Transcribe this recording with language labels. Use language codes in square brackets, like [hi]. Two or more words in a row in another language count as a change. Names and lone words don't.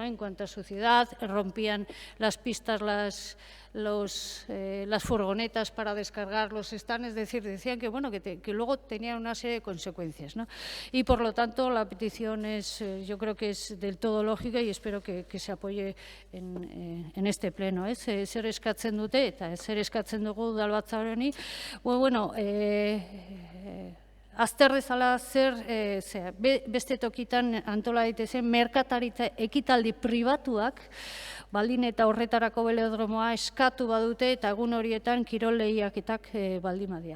[es] En cuanto a suciedad, rompían las pistas las furgonetas para descargar los stands, es decir, decían que, bueno, que luego tenían una serie de consecuencias, ¿no? Y por lo tanto la petición es, yo creo que es del todo lógica y espero que se apoye en este pleno. [eu] Zer eskatzen dute eta zer eskatzen dugu udalbatzar honi. Bueno, azter dezala beste tokitan antola daitezen merkataritza ekitaldi pribatuak, baldin eta horretarako velodromoa eskatu badute eta egun horietan kirol lehiaketak baldin badia.